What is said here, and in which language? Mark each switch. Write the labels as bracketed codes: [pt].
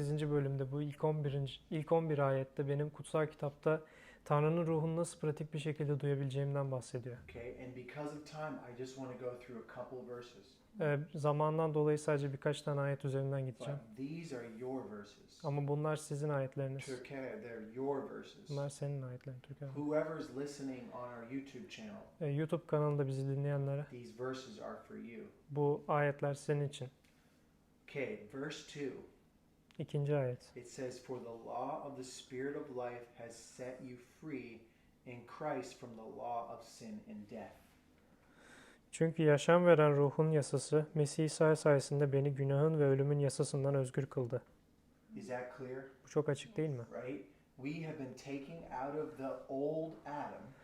[tr] bölümde bu ilk 11 ayette benim kutsal kitapta Tanrı'nın ruhunu nasıl pratik bir şekilde duyabileceğimden bahsediyor. [en] Okay, and because of time, I just want to go through a couple verses. [tr] Zamandan dolayı sadece birkaç tane ayet üzerinden gideceğim. [en] But these are your verses. [tr] Ama bunlar sizin ayetleriniz. [en] Türkiye, they're your verses. [tr] Bunlar senin ayetlerin Türkiye. [en] Whoever's listening on our YouTube channel, [tr] YouTube kanalında bizi dinleyenlere [en] these verses are for you. [tr] bu ayetler senin için. [en] Okay, verse 2. [tr] 2. ayet. [en] It says, "For the law of the Spirit of life has set you free in Christ from the law of sin and death." [tr] Çünkü yaşam veren ruhun yasası Mesih İsa sayesinde beni günahın ve ölümün yasasından özgür kıldı. [en] Is that clear? [tr] Bu çok açık değil mi? [en] Right? We have been taken out of the old Adam,